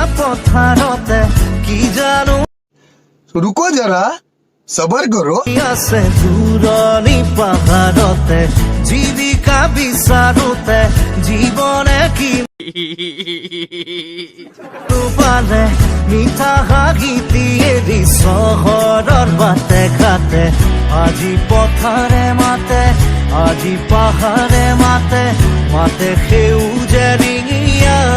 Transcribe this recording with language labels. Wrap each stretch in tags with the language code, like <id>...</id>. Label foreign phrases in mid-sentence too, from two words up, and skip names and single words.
<as>পথাৰতে কি জানো</as> <hi>रुको जरा सबर करो</hi> <as>আছে দূৰণি পাহাৰতে জীৱিকা বিচাৰোতে জীৱনে কি পালে মিঠা হাঁহি এৰি চহৰৰ বাটে ঘাটে আজি পথাৰে মাতে আজি পাহাৰে মাতে মাতে সেউজে ৰিঙিয়া</as>